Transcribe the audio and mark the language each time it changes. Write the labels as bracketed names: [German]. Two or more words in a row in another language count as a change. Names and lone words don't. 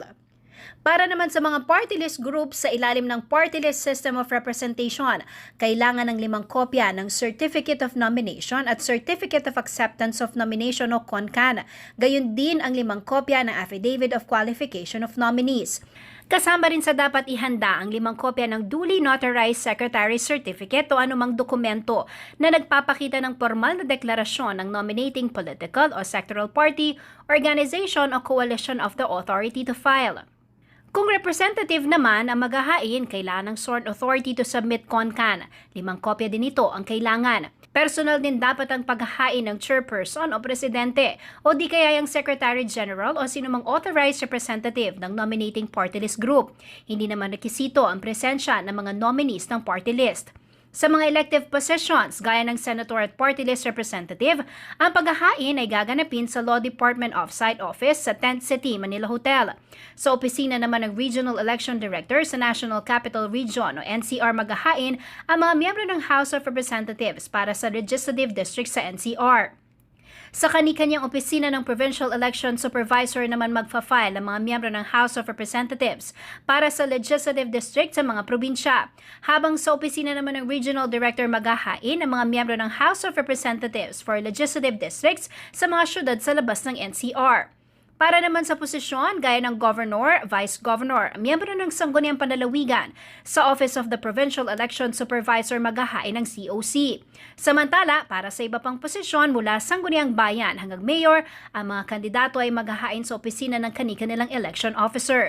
[Filipino] Para naman sa mga [English] party list groups [Filipino] sa ilalim ng Party List System of Representation, kailangan ng 5 kopya ng Certificate of Nomination at Certificate of Acceptance of Nomination o CONCAN. Gayon din ang 5 kopya ng Affidavit of Qualification of Nominees. Kasama rin sa dapat ihanda ang 5 kopya ng [English] duly notarized secretary certificate [Filipino] o anumang dokumento na nagpapakita ng formal na deklarasyon ng [English] nominating political [Filipino] o [English] sectoral party, organization [Filipino] o [English] coalition of the authority to file. [Filipino] Kung representative naman ang maghahain, kailangan ng [English] sworn authority to submit CONCAN. [Filipino] 5 kopya din ito ang kailangan. Personal din dapat ang paghahain ng chairperson o presidente o di kaya yung [English] secretary general [Filipino] o sinumang [English] authorized representative [Filipino] ng [English] nominating party list group. [Filipino] Hindi naman rekisito ang presensya ng mga nominees ng [English] party list. [Filipino] Sa mga [English] elective positions, [Filipino] gaya ng senator at [English] party list representative, [Filipino] ang paghahain ay gaganapin sa Law Department Off-Site Office sa Tent City, Manila Hotel. Sa opisina naman ng Regional Election Director sa National Capital Region o NCR maghahain ang mga miyembro ng House of Representatives para sa Legislative District sa NCR. Sa kani-kanyang opisina ng Provincial Election Supervisor naman magfa-file ang mga miyembro ng House of Representatives para sa Legislative District sa mga probinsya. Habang sa opisina naman ng Regional Director maghahain ang mga miyembro ng House of Representatives for Legislative Districts sa mga syudad sa labas ng NCR. Para naman sa posisyon gaya ng Governor, Vice Governor, miyembro ng Sangguniang Panlalawigan, sa Office of the Provincial Election Supervisor maghahain ng COC. Samantala, para sa iba pang posisyon mula Sangguniang Bayan hanggang Mayor, ang mga kandidato ay maghahain sa opisina ng kani-kanilang election officer.